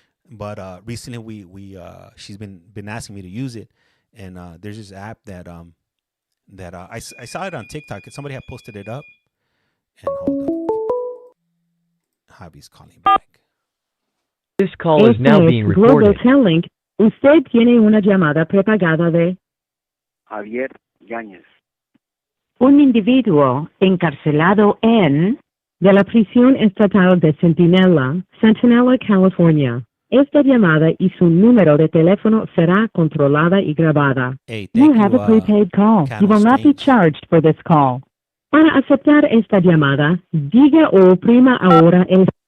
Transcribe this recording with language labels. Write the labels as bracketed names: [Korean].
[English] But recently she's been asking me to use it, and there's this app that I saw it on TikTok. Somebody had posted it up, and hold up. Javi's calling back. This call is now being recorded. Global Telling. [Spanish] Usted tiene una llamada prepagada de Javier Yáñez. un individuo encarcelado en de la prisión estatal de Centinela, California. Esta llamada y su número de teléfono será controlada y grabada. [English] Hey, You have a prepaid call. You will not be charged for this call. [Spanish] Para aceptar esta llamada, diga o oprima ahora el...